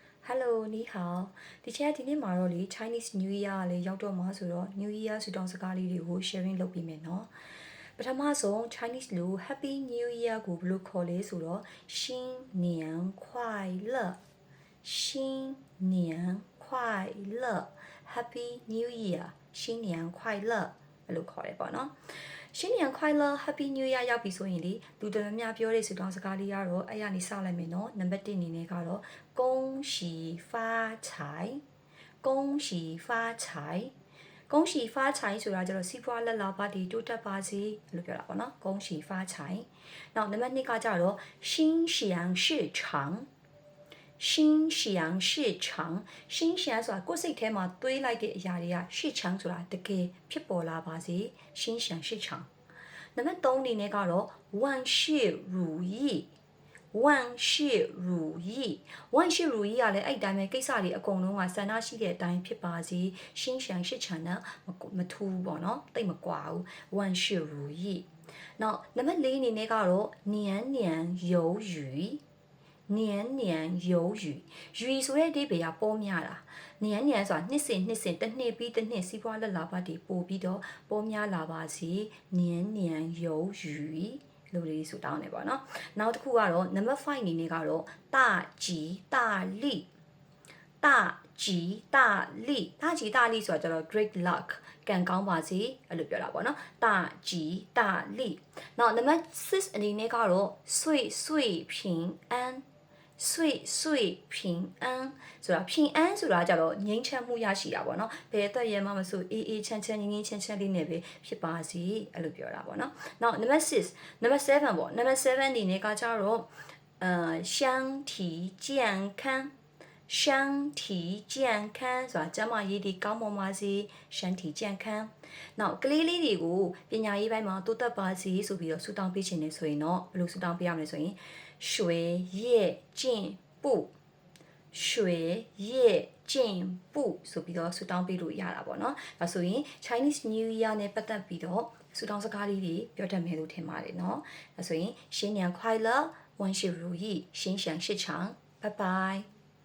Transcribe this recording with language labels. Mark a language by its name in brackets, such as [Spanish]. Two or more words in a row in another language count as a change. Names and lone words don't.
[Burmese] Hello 你好ဒီချက်ဒီနေ့မှာတော့လေ [English] Chinese New Year [Burmese] ကလေရောက်တော့မှာဆိုတော့ [English] New Year [Burmese] ဆူတောင်းစကားလေးတွေကို sharing လုပ်ပြီးမယ် နော်ပထမဆုံး Chinese လို့ [English] Happy New Year [Burmese] ကိုဘယ်လိုခေါ်လဲဆိုတော့ [Chinese] 新年快乐 [Burmese] 新 [Chinese] 年快乐 [English] Happy New Year [Chinese] 新年快乐 [Burmese] ဘယ်လိုခေါ်လဲပေါ့နော် [Chinese] 新年快乐 [English] Happy New Year [Burmese] ရောက်ပြီဆိုရင်လေလူတော်များများပြောတဲ့ဆူတောင်းစကားလေးကတော့အဲ့ရနေစလိုက်မယ်နော်နံပါတ်1အနေနဲ့ကတော့ [Chinese] 恭喜发财恭喜发财恭喜发财 [Burmese] ဆိုတာကျတော့စီးပွားလက်လာ ပါတီတိုးတက်ပါစေလို့ပြောတာပေါ့နော် [Chinese] 恭喜发财 [Burmese] နောက်နံပါတ်2ကကြတော့ [Chinese] 心想事成心想事成 [Burmese] 心想ဆိုတာကိုယ်စိတ်ထဲမှာတွေးလိုက်တဲ့အရာတွေက事成ဆိုတာတကယ်ဖြစ်ပေါ်လာပါစေ [Chinese] 心想事成 [Burmese] နံပါတ်3အနေနဲ့ကတော့ [Chinese] 万事如意万事如意万事如意 [Burmese] ကလည်းအဲ့တိုင်းပဲကိစ္စတွေအကုန်လုံးကဆန္ဒရှိတဲ့အတိုင်းဖြစ် ပါစေ [Chinese] 心想事成 [Burmese] နဲ့မထူးပေါ့နော်တိတ်မကွာဘူး [Chinese] 万事如意 [Burmese] နောက်နံပါတ်4အနေနဲ့ကတော့ [Chinese] 年年有余年年有余 [Burmese] 余ဆိုတဲ့အဓိပ္ပာယ်ကပေါ်များတာ年年ဆိုတာနှစ်စဉ်တစ်နှစ်ပြီးတစ်နှစ်စီးပွားလက်လာပါတီပို့ပြီးတော့ပေါ်များလာပါစေ [Chinese] 年年有 [Burmese] 余လို့လေးဆိုတောင်းနေပါเนาะနောက်တစ်ခုကတော့ number 5အနေနဲ့ကတော့ [Chinese] 大吉大利大吉大利大吉大利 [Burmese] ဆိုတာကျတော့ [English] great luck [Burmese] ကံကောင်းပါစေအဲ့လိုပြောတာပေါ့เนาะ [Chinese] 大吉大利 [Burmese] နောက် number 6အနေ နဲ့ကတော့ [Chinese] 岁岁平安岁岁平安 [Burmese] ဆိုတာ平安ဆိုတာကြတော့ငြိမ်းချမ်းမှုရရှိတာပေါ့နော်ဘယ်အတွက်ရမှမဆိုအေးအေးချမ်းချမ်းငြိမ်းငြိမ်းချမ်းချမ်းလေးနဲ့ပဲ ဖြစ်ပါစေအဲ့လိုပြောတာပေါ့နော်နောက် [English] number 6 number 7 [Burmese] ပေါ့ [English] number 7 [Burmese] အနေနဲ့ကကြတော့ [Chinese] 身体健康身体 [Burmese] 健康ဆိုတာကျန်းမာရေးတွေကောင်းမွန်ပါစေ [Chinese] 身体健康 [Burmese] နောက်ကလေးလေးတွေကိုပညာရေးပိုင်းမှာတိုးတက်ပါစေဆိုပြီးတော့ဆုတောင်းပေးခြင်းနေဆိုရင်တော့ဘယ်လိုဆုတောင်းပေးရမလဲဆိုရင် [Chinese] 学业进步学业进步 [Burmese] ဆိုပြီးတော့ဆုတောင်းပေးလို့ရတာပေါ့နော်ဒါဆိုရင် [English] Chinese New Year [Burmese] နဲ့ပတ်သက်ပြီးတော့ဆုတောင်းစကားလေးတွေပြောတတ်မယ်လို့ထင်ပါတယ်เนาะဒါဆိုရင် [Chinese] 新年快乐万事如意心想事成拜拜